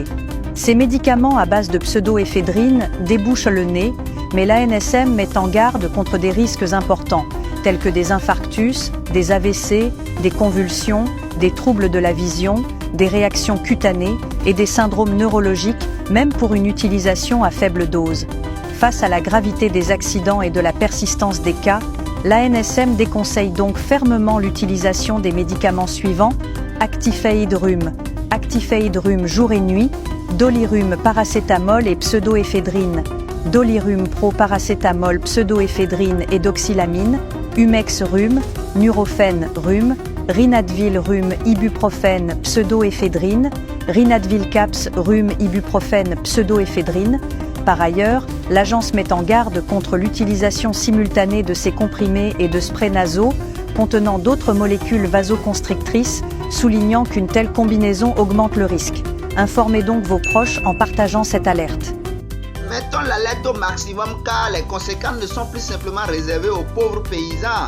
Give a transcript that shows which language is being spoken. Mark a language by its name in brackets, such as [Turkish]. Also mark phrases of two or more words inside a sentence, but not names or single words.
[French] Ces médicaments à base de pseudoéphédrine débouchent le nez, mais l'ANSM met en garde contre des risques importants, tels que des infarctus, des AVC, des convulsions, des troubles de la vision, des réactions cutanées et des syndromes neurologiques, même pour une utilisation à faible dose. Face à la gravité des accidents et de la persistance des cas, l'ANSM déconseille donc fermement l'utilisation des médicaments suivants: Actifed Rhume, Actifed Rhume jour et nuit, Dolirum paracétamol et pseudoéphédrine, Dolirum pro paracétamol pseudoéphédrine et doxylamine, Humex Rhume, Nurofen Rhume, Rinadvil Rhume ibuprofène pseudoéphédrine, Rinadvil Caps Rhume ibuprofène pseudoéphédrine. Par ailleurs, l'agence met en garde contre l'utilisation simultanée de ces comprimés et de sprays nasaux contenant d'autres molécules vasoconstrictrices, soulignant qu'une telle combinaison augmente le risque. Informez donc vos proches en partageant cette alerte. Mettons l'alerte au maximum car les conséquences ne sont plus simplement réservées aux pauvres paysans.